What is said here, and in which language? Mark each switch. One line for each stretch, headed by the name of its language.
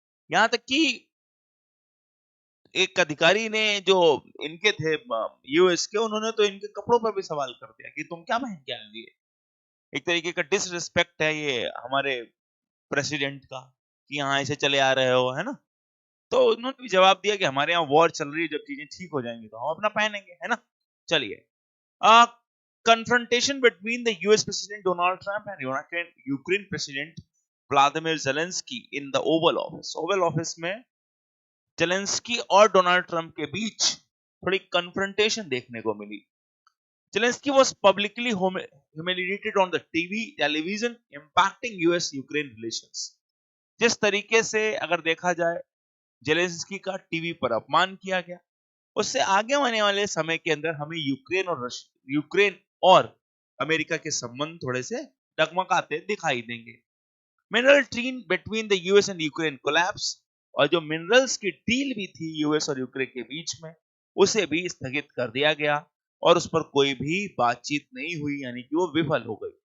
Hindi: यहां तक कि एक अधिकारी ने जो इनके थे यूएस के, उन्होंने तो इनके कपड़ों पर भी सवाल कर दिया कि तुम क्या पहन के आए हो। एक तरीके का डिसरिस्पेक्ट है ये हमारे प्रेसिडेंट का कि यहाँ ऐसे चले आ रहे हो, है ना। तो उन्होंने भी जवाब दिया कि हमारे यहाँ वॉर चल रही है, जब चीजें ठीक हो जाएंगी तो हम अपना पहनेंगे, है ना।
English: चलिए, confrontation between the US President Donald Trump and Ukraine President Vladimir Zelensky in the Oval Office.
Hindi: Oval Office में जेलेंस्की और डोनाल्ड ट्रंप के बीच थोड़ी कन्फ्रंटेशन देखने को मिली।
English: Zelensky was publicly humiliated on the television, impacting US-Ukraine relations.
Hindi: जिस तरीके से अगर देखा जाए जेलेंस्की का टीवी पर अपमान किया गया, उससे आगे आने वाले समय के अंदर हमें यूक्रेन और अमेरिका के संबंध थोड़े से डगमगाते दिखाई देंगे।
English: mineral treaty between the US and Ukraine collapse,
Hindi: और जो मिनरल्स की डील भी थी यूएस और यूक्रेन के बीच में, उसे भी स्थगित कर दिया गया और उस पर कोई भी बातचीत नहीं हुई, यानी कि वो विफल हो गई।